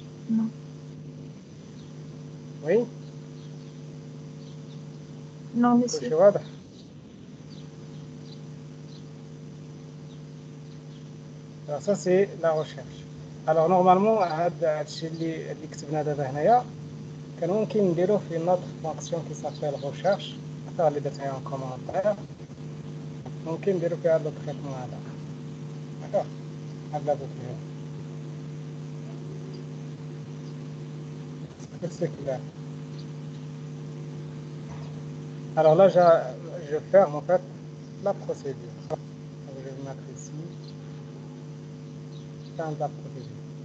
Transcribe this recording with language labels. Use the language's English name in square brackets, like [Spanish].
[French] Non. Oui? Non, monsieur. Alors ça c'est la recherche. [Arabic] Alors normalement هذا الشيء اللي كتبنا دابا هنايا كان ممكن نديروه في notre fonction qui s'appelle recherche حتى اللي درتها en commentaire ممكن نديرو فيها هذا التريتمون هذا. [French] d'accord هذا بوكلي c'est clair. Alors là je ferme en fait la procédure. Je vais mettre ici fin de la procédure.